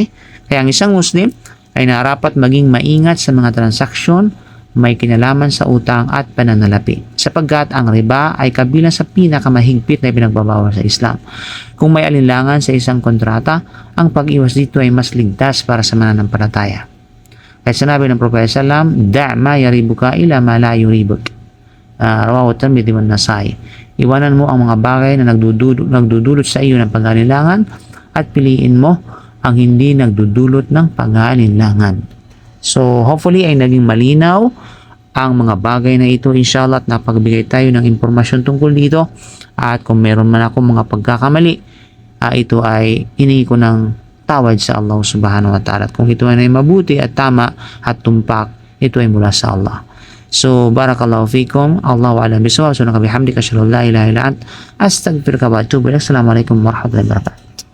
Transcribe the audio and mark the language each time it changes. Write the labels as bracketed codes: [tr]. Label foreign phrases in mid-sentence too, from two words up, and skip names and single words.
[tl] Kaya ang isang Muslim ay narapat maging maingat sa mga transaksyon may kinalaman sa utang at pananalapi, sapagkat ang riba ay kabilang sa pinakamahigpit na ipinagbabawal sa Islam. Kung may alinlangan sa isang kontrata, ang pag-iwas dito ay mas ligtas para sa mananampalataya. Kaya sinabi ng Propeta Sallam, [ar] "دع ما يريبك إلى ما لا يريبك." رواه الترمذي والنسائي. [tl] Iwanan mo ang mga bagay na nagdudulot sa iyo ng pag-alinlangan at piliin mo ang hindi nagdudulot ng pag-alinlangan. So, hopefully ay naging malinaw ang mga bagay na ito, inshallah, at napagbigay tayo ng impormasyon tungkol dito. At kung meron man ako mga pagkakamali, ito ay hinihingi ko ng tawad sa Allah [ar] سبحانه وتعالى. [tl] At kung ito ay mabuti at tama at tumpak, ito ay mula sa Allah. So, [ar] بارك الله فيكم الله أعلم بالصواب. نكبحمدك صلى الله لا إله إلا أنت أستغفرك وأتوب إليك السلام عليكم ورحمة الله وبركاته.